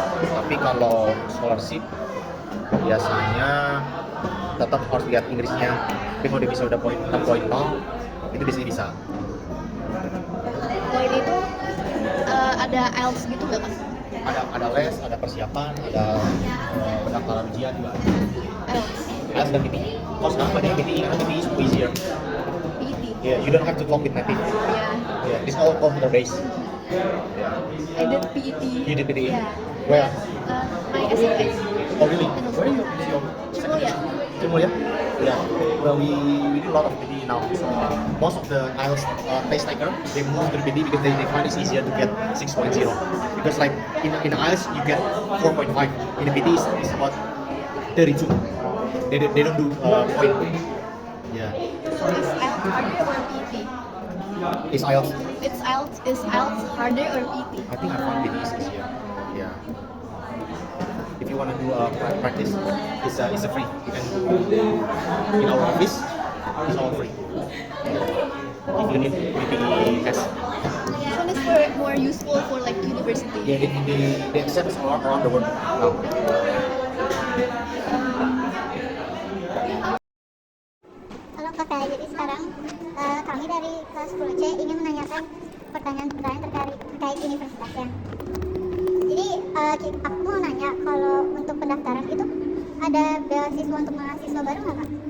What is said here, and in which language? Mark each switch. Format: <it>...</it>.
<id>Tapi kalau scholarship biasanya tetap harus lihat Inggrisnya. Tapi kalau dia bisa udah poin 6.0 itu biasanya bisa. Poin itu ada IELTS gitu nggak Mas? Ada les, ada persiapan, ada pendaftaran ujian juga. IELTS, Les dan PTE. Kalau sekarang banyak PTE karena</id> <en>PTE is easier. PET. Yeah, you don't have to talk with native.</en> <id>Ya,</id> <en>Yeah, it's all computer based. I did PET. You did PTE? Yeah. Where? My SMS. Oh really? Where are you?</en> <id>Cuma ya. Timur ya? Yeah.</id> <en>Well, we do a lot of PTE now. So most of the IELTS test taker they move to the PTE because they find it's easier to get 6.0. Because like in IELTS you get 4.5. In the PTE it's about 32. They don't do point. Yeah. So is IELTS harder or PET? Is IELTS? Is IELTS harder or PET? I think I found PTE is easier. Yeah. If you want to do practice, it's a free. You can do in our office. It's all free. If you need PTE test. This one is more useful for like university. Yeah, they accept us around the world now.</en> <id>Halo kakak, jadi sekarang kami dari kelas 10C ingin menanyakan pertanyaan-pertanyaan terkait universitasnya. Jadi aku mau nanya kalau untuk pendaftaran itu ada beasiswa untuk mahasiswa baru nggak kak?</id>